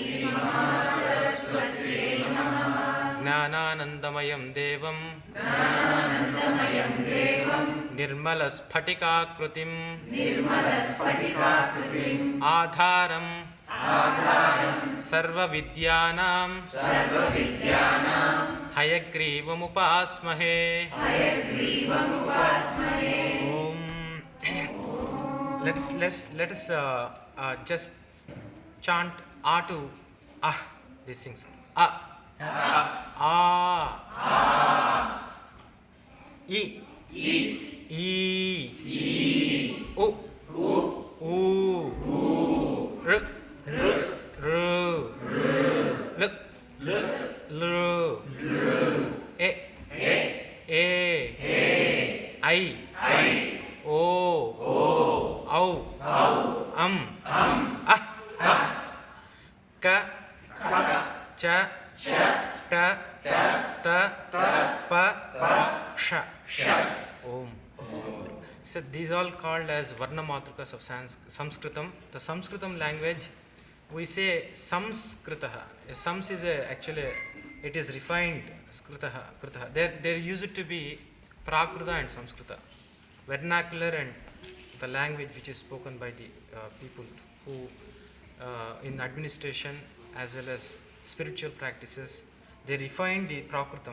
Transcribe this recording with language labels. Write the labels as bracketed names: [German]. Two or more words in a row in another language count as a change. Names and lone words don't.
[Sanskrit] ज्ञानानन्दमयं देवं निर्मलस्फटिकाकृतिम् आधारं सर्व विद्यानां हयग्रीवम् उपास्महे. [English] Let us just chant A to Ah, these things. Ah. I. U. R. L. E. I, O, Au, Ah, Ka, Cha, Ta, Pa, Sha, Om. So these all called as [Sanskrit] वर्ण मातृकाः [English] of Samskrutam. The Samskrutam language, we say Samskritaha. Sams is actually, it is refined [Sanskrit] स्कृतः, कृतः. [English] There used to be Prakruta and Samskrita, vernacular and the language which is spoken by the people who in administration as well as spiritual practices, they refined the Prakrutam.